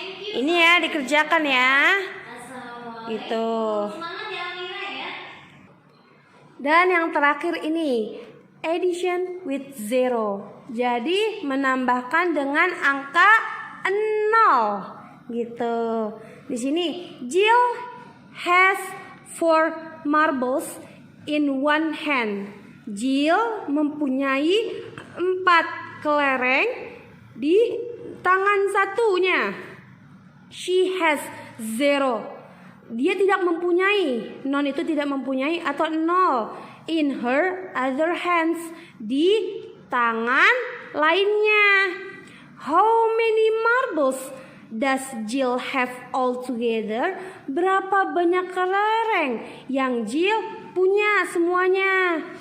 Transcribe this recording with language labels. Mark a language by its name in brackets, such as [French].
[Indonesian] Ini ya dikerjakan ya. Gitu. Dan yang terakhir ini [English] addition with zero. [Indonesian] Jadi menambahkan dengan angka 0 gitu. Di sini [English] Jill has 4 marbles in one hand. [Indonesian] Jill mempunyai 4 kelereng di tangan satunya. [English] She has 0. [Indonesian] Dia tidak mempunyai. Non itu tidak mempunyai atau 0. [English] In her other hands. [Indonesian] Di tangan lainnya. [English] How many marbles does Jill have altogether? [Indonesian] Berapa banyak kelereng yang Jill punya semuanya?